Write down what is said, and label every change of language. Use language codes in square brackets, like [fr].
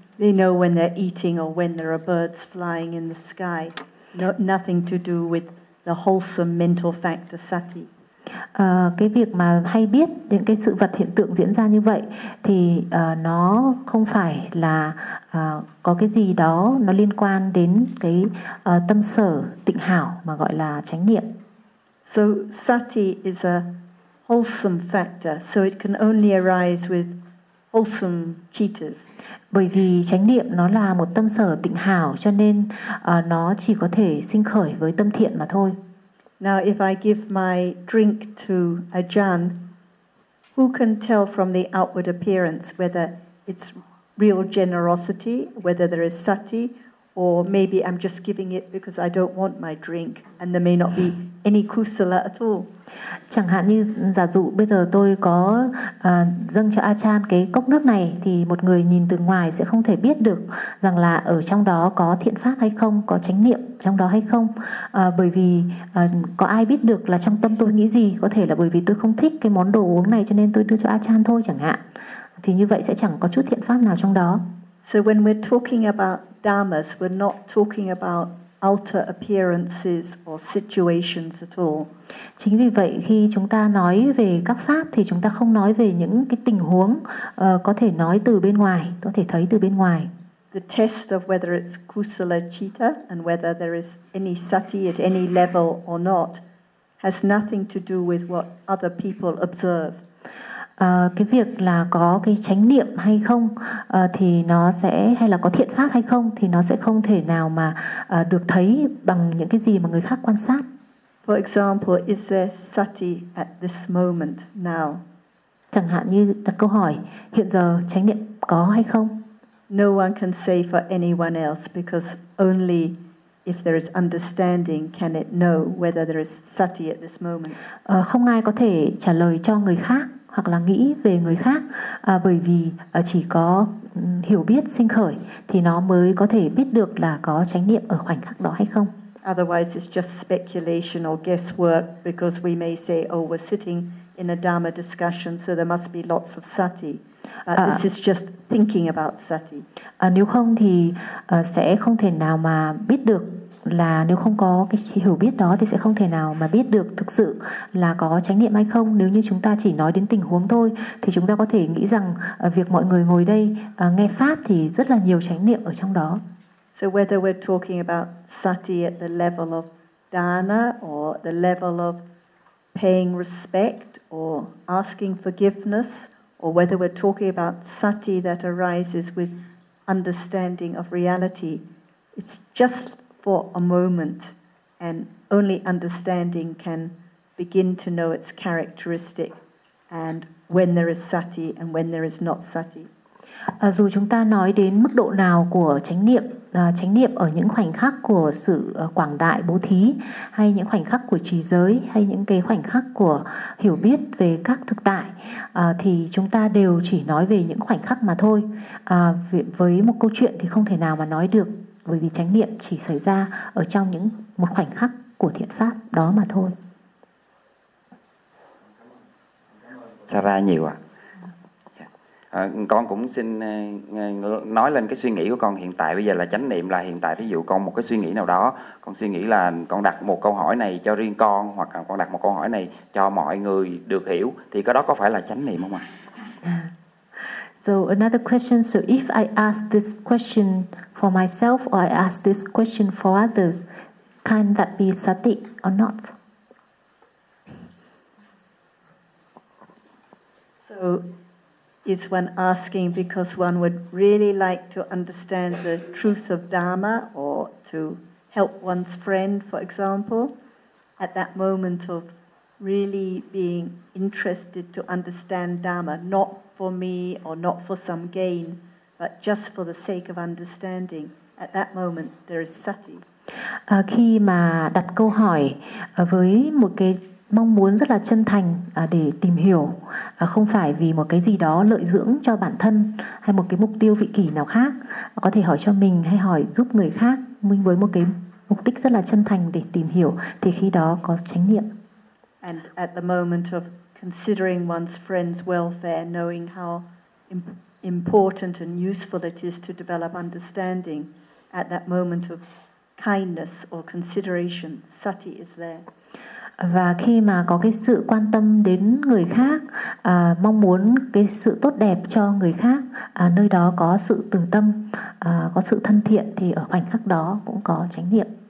[en] They know when they're eating or when there are birds flying in the sky. No, nothing to do with the wholesome mental factor sati. [vi] Cái việc mà hay biết những cái sự vật hiện tượng diễn ra như vậy thì nó không phải là có cái gì đó nó liên quan đến cái tâm sở tịnh hảo mà gọi là chánh niệm. [en] So sati is a wholesome factor, so it can only arise with wholesome cittas. [vi] Bởi vì chánh niệm nó là một tâm sở tịnh hảo cho nên nó chỉ có thể sinh khởi với tâm thiện mà thôi. [en] Now if I give my drink to Ajahn, who can tell from the outward appearance whether it's real generosity, whether there is sati, or maybe I'm just giving it because I don't want my drink and there may not be any kusala at all. [vi] Chẳng hạn như giả dụ bây giờ tôi có dâng cho Ajahn cái cốc nước này thì một người nhìn từ ngoài sẽ không thể biết được rằng là ở trong đó có thiện pháp hay không, có chánh niệm trong đó hay không. Bởi vì có ai biết được là trong tâm tôi nghĩ gì, có thể là bởi vì tôi không thích cái món đồ uống này cho nên tôi đưa cho Ajahn thôi chẳng hạn. Thì như vậy sẽ chẳng có chút thiện pháp nào trong đó. [en] So when we're talking about dharmas, we're not talking about outer appearances or situations at all. [vi] Chính vì vậy khi chúng ta nói về các pháp thì chúng ta không nói về những cái tình huống có thể nói từ bên ngoài, có thể thấy từ bên ngoài. [en] The test of whether it's kusala citta and whether there is any sati at any level or not has nothing to do with what other people observe. [vi] Cái việc là có cái chánh niệm hay không thì nó sẽ hay là có thiện pháp hay không thì nó sẽ không thể nào mà được thấy bằng những cái gì mà người khác quan sát. [en] For example, is there sati at this moment now? [vi] Chẳng hạn như đặt câu hỏi hiện giờ chánh niệm có hay không? [en] No one can say for anyone else because only if there is understanding, can it know whether there is sati at this moment? [vi] Không ai có thể trả lời cho người khác hoặc là nghĩ về người khác, bởi vì chỉ có hiểu biết sinh khởi thì nó mới có thể biết được là có chánh niệm ở khoảnh khắc đó hay không. [en] Otherwise, it's just speculation or guesswork because we may say, oh, we're sitting in a dharma discussion, so there must be lots of sati. This is just thinking about sati. [vi] Nếu không thì sẽ không thể nào mà biết được là nếu không có cái hiểu biết đó thì sẽ không thể nào mà biết được thực sự là có chánh niệm hay không. Nếu như chúng ta chỉ nói đến tình huống thôi thì chúng ta có thể nghĩ rằng việc mọi người ngồi đây nghe pháp thì rất là nhiều chánh niệm ở trong đó. [en] So whether we're talking about sati at the level of dana or the level of paying respect or asking forgiveness or whether we're talking about sati that arises with understanding of reality, it's just for a moment, and only understanding can begin to know its characteristic and when there is sati and when there is not sati. [vi] Dù chúng ta nói đến mức độ nào của chánh niệm ở những khoảnh khắc của sự quảng đại bố thí hay những khoảnh khắc của trì giới hay những cái khoảnh khắc của hiểu biết về các thực tại thì chúng ta đều chỉ nói về những khoảnh khắc mà thôi. Với một câu chuyện thì không thể nào mà nói được, bởi vì chánh niệm chỉ xảy ra ở trong những một khoảnh khắc của thiện pháp đó mà thôi. Xa ra nhiều ạ. Con cũng xin nói lên cái suy nghĩ của con hiện tại. Bây giờ là chánh niệm là hiện tại, ví dụ con một cái suy nghĩ nào đó, con suy nghĩ là con đặt một câu hỏi này cho riêng con hoặc là con đặt một câu hỏi này cho mọi người được hiểu, thì cái đó có phải là chánh niệm không ạ? [en] So another question, so if I ask this question for myself or I ask this question for others, can that be sati or not? So is one asking because one would really like to understand the truth of Dharma or to help one's friend, for example, at that moment of really being interested to understand Dharma, not for me or not for some gain, but just for the sake of understanding, at that moment there is sati. [vi] Khi mà đặt câu hỏi với một cái mong muốn rất là chân thành để tìm hiểu, không phải vì một cái gì đó lợi dưỡng cho bản thân hay một cái mục tiêu vị kỷ nào khác, có thể hỏi cho mình hay hỏi giúp người khác, mình với một cái mục đích rất là chân thành để tìm hiểu, thì khi đó có chánh niệm. [en] And at the moment of considering one's friend's welfare, knowing how important and useful it is to develop understanding, at that moment of kindness or consideration, sati is there. [vi] Và khi mà có cái sự quan tâm đến người khác, mong muốn cái sự tốt đẹp cho người khác, nơi đó có sự từ tâm, có sự thân thiện, thì ở khoảnh khắc đó cũng có chánh niệm.